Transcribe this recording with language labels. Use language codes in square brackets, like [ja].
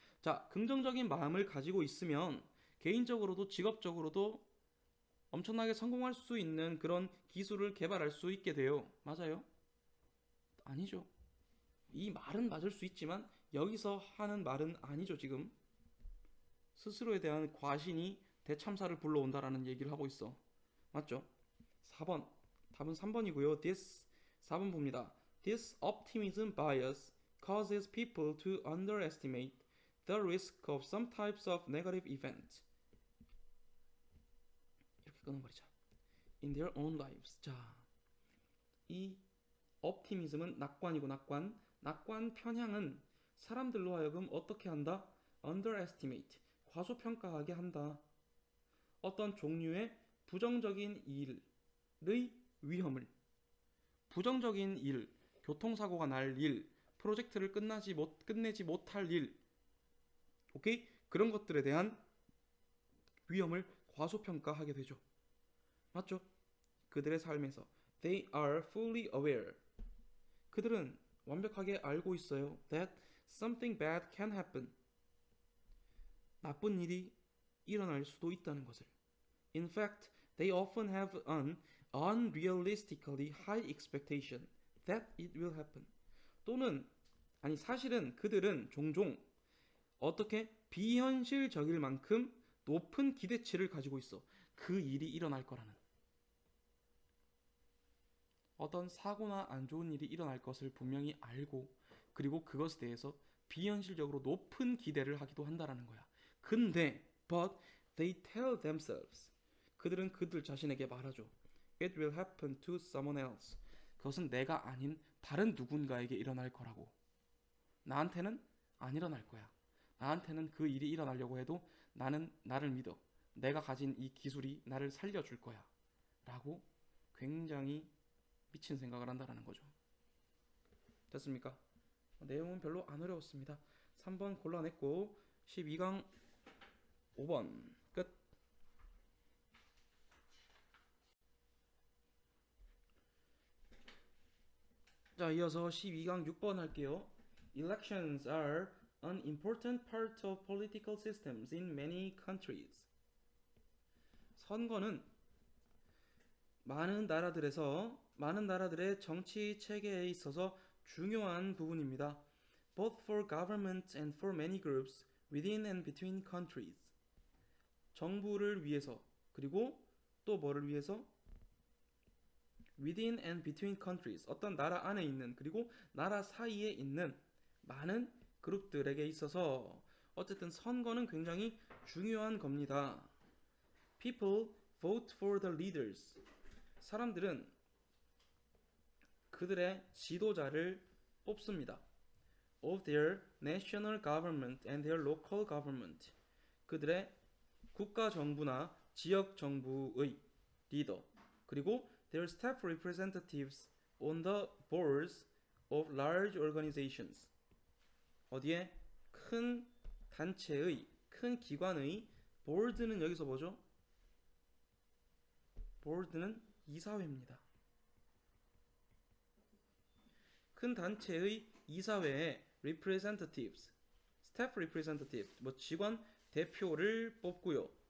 [ko] 자, 긍정적인 마음을 가지고 있으면 개인적으로도 직업적으로도 엄청나게 성공할 수 있는 그런 기술을 개발할 수 있게 돼요. 맞아요? 아니죠. 이 말은 맞을 수 있지만 여기서 하는 말은 아니죠. 지금 스스로에 대한 과신이 대참사를 불러온다라는 얘기를 하고 있어. 맞죠? 4번 답은 3번이고요. 4번 봅니다. [en] This optimism bias causes people to underestimate the risk of some types of negative events. [ko] 이렇게 끊어버리자. [en] In their own lives. [ko] 자, 이 optimism은 낙관이고 낙관 편향은 사람들로 하여금 어떻게 한다? underestimate, 과소평가하게 한다. 어떤 종류의 부정적인 일의 위험을, 부정적인 일, 교통사고가 날 일, 프로젝트를 끝내지 못할 일, 오케이? 그런 것들에 대한 위험을 과소평가하게 되죠. 맞죠? 그들의 삶에서 [en] they are fully aware. [ko] 그들은 완벽하게 알고 있어요. [en] that something bad can happen. [ko] 나쁜 일이 일어날 수도 있다는 것을. [en] In fact, they often have an unrealistically high expectation that it will happen. [ko] 또는 아니 사실은 그들은 종종 어떻게 비현실적일 만큼 높은 기대치를 가지고 있어. 그 일이 일어날 거라는. 어떤 사고나 안 좋은 일이 일어날 것을 분명히 알고 그리고 그것에 대해서 비현실적으로 높은 기대를 하기도 한다라는 거야. [en] 근데 but they tell themselves. [ko] 그들은 그들 자신에게 말하죠. [en] It will happen to someone else. [ko] 그것은 내가 아닌 다른 누군가에게 일어날 거라고. 나한테는 안 일어날 거야. 나한테는 그 일이 일어나려고 해도 나는 나를 믿어. 내가 가진 이 기술이 나를 살려줄 거야. 라고 굉장히 미친 생각을 한다라는 거죠. 됐습니까? 내용은 별로 안 어려웠습니다. 3번 골라냈고 12강 5번 끝. 자, 이어서 12강 6번 할게요. [en] Elections are an important part of political systems in many countries. [ko] 선거는 많은 나라들의 정치 체계에 있어서 중요한 부분입니다. [en] Both for government and for many groups within and between countries. [ko] 정부를 위해서 그리고 또 뭐를 위해서? [en] Within and between countries. [ko] 어떤 나라 안에 있는 그리고 나라 사이에 있는 많은 그룹들에게 있어서 어쨌든 선거는 굉장히 중요한 겁니다. [en] People vote for the leaders. [ko] 사람들은 그들의 지도자를 뽑습니다. [en] Of their national government and their local government. [ko] 그들의 국가 정부나 지역 정부의 리더 그리고 [en] their staff representatives on the boards of large organizations. [ko] 어디에? 큰 단체의, 큰 기관의 board는 여기서 뭐죠? board는 이사회입니다. 큰 단체의 이사회에 representatives, [en] staff representatives, [ko] 뭐 직원 대표를 뽑고요.